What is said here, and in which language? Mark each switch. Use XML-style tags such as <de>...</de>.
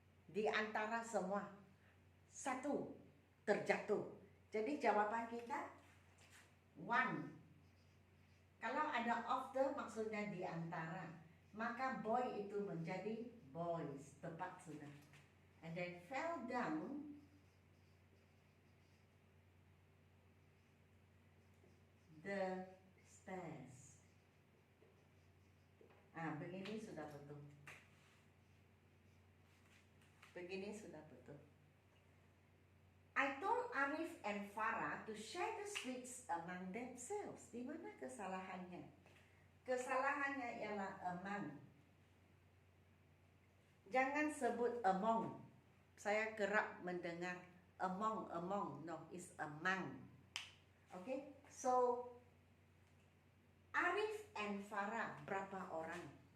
<ms>Di antara semua, satu terjatuh. Jadi jawapan kita one. Kalau ada of the maksudnya di antara, maka boy itu menjadi boys, tepat sudah.</ms> <en>And then fell down the stairs.</en> <ms>Begini sudah betul. Begini sudah betul.</ms> <en>I told Arif and Farah to share the sweets among themselves.</en> <ms>Di mana kesalahannya? Kesalahannya ialah among. Jangan sebut among. Saya kerap mendengar among.</ms> <en>No, it's among. Okay? So, Arif and Farah</en> <ms>berapa orang?</ms>